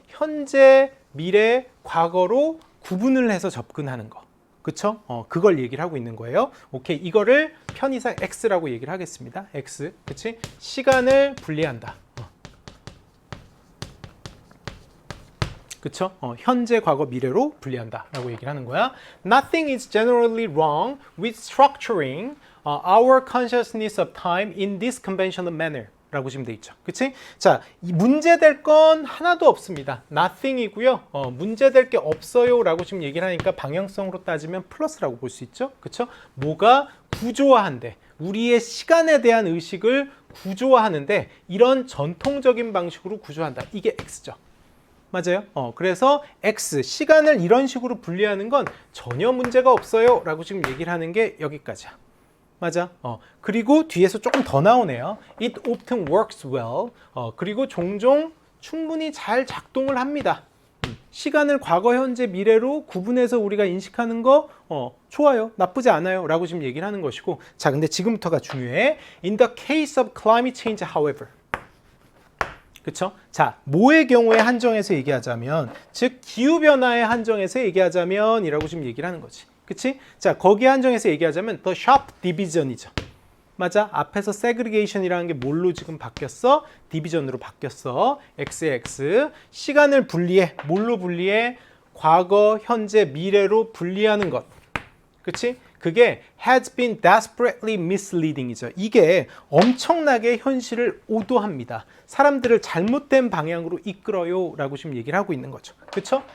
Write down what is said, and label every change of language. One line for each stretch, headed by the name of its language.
Korean: 현재, 미래, 과거로 구분을 해서 접근하는 거. 그쵸? 그걸 얘기를 하고 있는 거예요. 오케이, 이거를 편의상 X라고 얘기를 하겠습니다. X, 그치? 시간을 분리한다. 그쵸? 현재, 과거, 미래로 분리한다 라고 얘기를 하는 거야.
English: Nothing is generally wrong with structuring our consciousness of time in this conventional manner
Korean: 라고 지금 돼 있죠. 그치? 자, 문제될 건 하나도 없습니다. nothing이고요. 문제될 게 없어요 라고 지금 얘기를 하니까 방향성으로 따지면 플러스라고 볼 수 있죠. 그쵸? 뭐가 구조화한대. 우리의 시간에 대한 의식을 구조화하는데 이런 전통적인 방식으로 구조한다. 이게 X죠. 맞아요. 그래서 X, 시간을 이런 식으로 분리하는 건 전혀 문제가 없어요 라고 지금 얘기를 하는 게 여기까지야. 맞아. 그리고 뒤에서 조금 더 나오네요.
English: It often works well.
Korean: 그리고 종종 충분히 잘 작동을 합니다. 시간을 과거, 현재, 미래로 구분해서 우리가 인식하는 거 좋아요. 나쁘지 않아요 라고 지금 얘기를 하는 것이고 자, 근데 지금부터가 중요해.
English: In the case of climate change, however.
Korean: 그쵸? 자, 뭐의 경우에 한정해서 얘기하자면, 즉 기후변화에 한정해서 얘기하자면 이라고 지금 얘기를 하는 거지. 그치? 자, 거기에 한정해서 얘기하자면
English: the sharp division
Korean: 이죠. 맞아? 앞에서 segregation이라는 게 뭘로 지금 바뀌었어? 디비전으로 바뀌었어. X에 X. 시간을 분리해. 뭘로 분리해? 과거, 현재, 미래로 분리하는 것. 그치? 그게
English: has been desperately misleading이죠.
Korean: 이게 엄청나게 현실을 오도합니다. 사람들을 잘못된 방향으로 이끌어요 라고 지금 얘기를 하고 있는 거죠. 그쵸?